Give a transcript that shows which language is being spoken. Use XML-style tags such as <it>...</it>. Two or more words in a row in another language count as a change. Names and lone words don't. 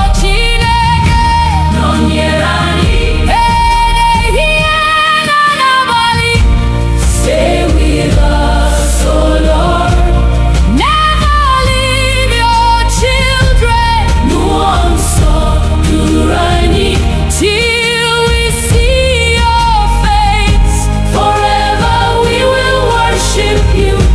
<ig>Chineke nọnyere anyị n'ehihie na n'abalị.</ig> <en>Stay with us, oh Lord. Never leave your children.</en> <ig>Mmụọ nsọ duru anyị</ig> <en>till we see your face. Forever we will worship you.</en>